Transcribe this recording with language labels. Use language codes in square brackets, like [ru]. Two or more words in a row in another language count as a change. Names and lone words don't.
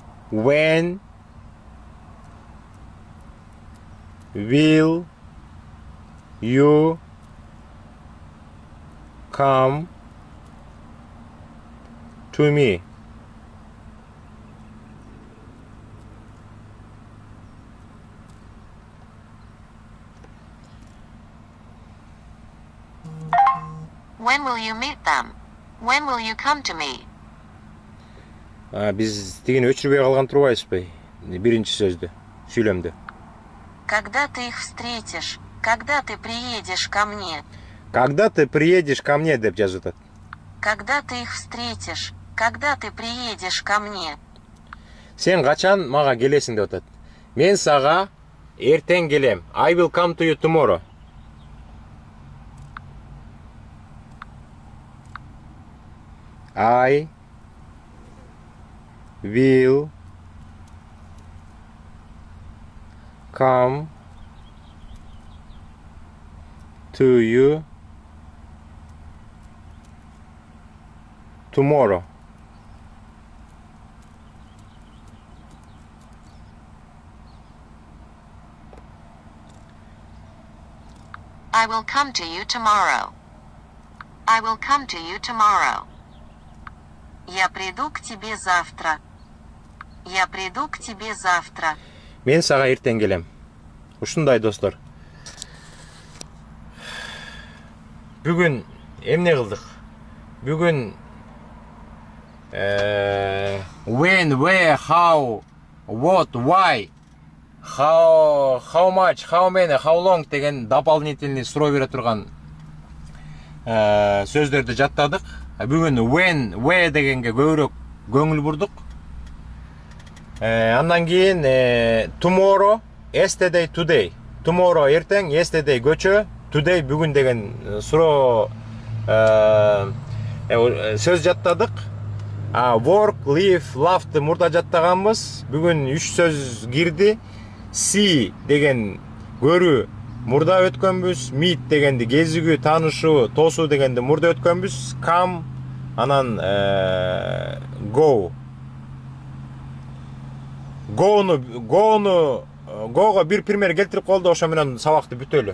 [en] When will you come to me? When will you meet them? When will you come to me? [ky] Biz тигини өчүрбөй калган турбайбызбы? Биринчи сөздү, сүйлөмдү. [ru] Когда ты их встретишь? Когда ты приедешь ко мне? Когда ты приедешь ко мне [ky] деп жазып атат. [ru] Когда ты их встретишь? Когда ты приедешь ко мне? [ky] Сен качан мага келесиң деп атат. Мен сага эртең келем. [en] I will come to you tomorrow. I will come to you tomorrow. I will come to you tomorrow. I will come to you tomorrow. [ru] Я приду к тебе завтра. Я приду к тебе завтра. [ky] Мен сага эртең келем. Ушундай достор. Бүгүн эмне кылдык? Бүгүн [en] when, where, how, what, why, how much, how many, how long [ky] деген дополнительный суроо бере турган сөздөрдү жаттадык. Бүгүн [en] when, where [ky] дегенге көбүрөөк көңүл бурдук. Андан кийин [en] tomorrow, yesterday, today. [ky] Tomorrow эртең, yesterday көчө, today бүгүн деген суроо сөз жаттадык. [en] Work, live, laugh [ky] мурда жаттаганбыз. Бүгүн 3 сөз кирди. See деген көрүү мурда өткөнбүз. Meet дегенди кезигүү, таанышуу, тосуу дегенди мурда өткөнбүз. [en] Come анан go. [ky] Go'га бир пример келтирип колду, ошо менен сабакты бүтөлү.